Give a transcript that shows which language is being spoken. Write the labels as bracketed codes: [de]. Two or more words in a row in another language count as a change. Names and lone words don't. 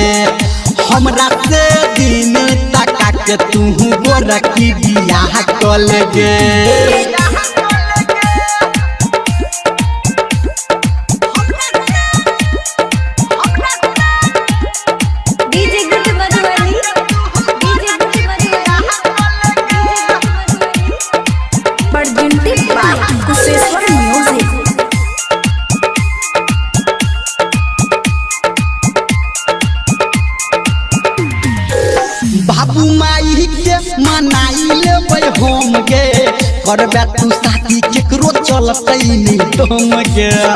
[mai] हमरा से दिन तका के तू गोरखी बियाह कल गे। डीजे गुड मधुबनी, डीजे गुड मधुबनी। [en] Presented by कुशेश्वर म्यूजिक। [mai] बाबू माई के मनाई लेबै हम गे। करबे तू शादी केकरो चलतै नहीं तुम गे।